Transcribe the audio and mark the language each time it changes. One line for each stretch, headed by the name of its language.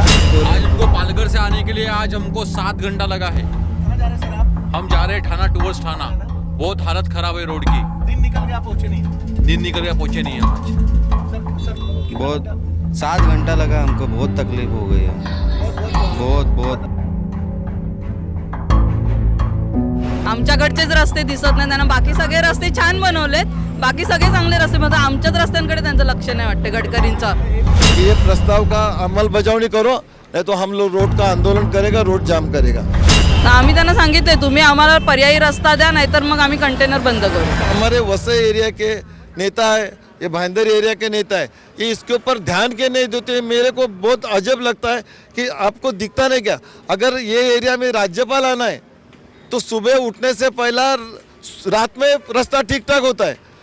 Hindi: आज हमको पालघर से आने के लिए आज हमको 7 घंटा लगा है। कहाँ जा रहे हैं सर आप? हम जा रहे हैं ठाना टूवर्ड्स ठाना। बहुत हालत खराब है रोड की। दिन निकल गया, पहुंचे नहीं। दिन निकल गया, पहुंचे नहीं हम आज। सर बहुत 7 घंटा लगा हमको, बहुत तकलीफ हो गई है, बहुत।
Marathi: आमच्याकडचेच रस्ते दिसत नाही त्यांना, बाकी सगळे रस्ते छान बनवलेत, बाकी सगळे चांगले रस्ते, मात्र आमच्याच रस्त्यांकडे त्यांचं लक्ष नाही वाटतं गडकरींचं।
Hindi: ये प्रस्ताव का अंमलबजावणी करो, नहीं तो हम लोग रोड का आंदोलन करेगा, रोड जाम करेगा।
Marathi: आम्ही त्यांना सांगितले तुम्ही आम्हाला पर्यायी रस्ता द्या, नाहीतर मग आम्ही कंटेनर बंद करू।
Hindi: हमारे वसई एरिया के नेता है, ये भाईंदर एरिया के नेता है, ये इसके ऊपर ध्यान क्यों नहीं देते? मेरे को बहुत अजब लगता है कि आपको दिखता नहीं क्या? अगर ये एरिया में राज्यपाल आना है तो सुबह उठने से पहला रात में रास्ता ठीक ठाक होता है।